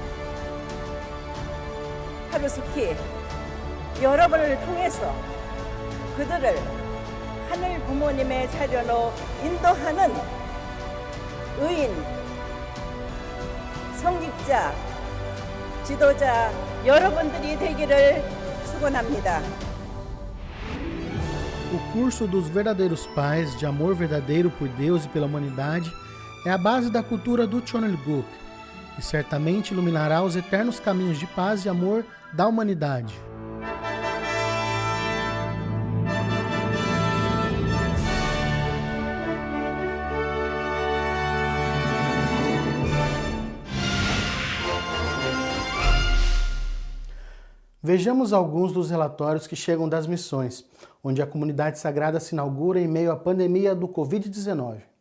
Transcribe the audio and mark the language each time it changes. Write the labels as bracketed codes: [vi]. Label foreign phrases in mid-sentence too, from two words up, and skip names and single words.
[ko] 하루스키 여러분을 통해서 그들을 하늘 부모님의 자녀로 인도하는 의인, 성직자, 지도자 여러분들이 되기를 축원합니다. [pt] O curso dos verdadeiros pais, de amor verdadeiro por Deus e pela humanidade, é a base da cultura do Cheonilguk e certamente iluminará os eternos caminhos de paz e amor da humanidade. Vejamos alguns dos relatórios que chegam das missões, onde a comunidade sagrada se inaugura em meio à pandemia do Covid-19.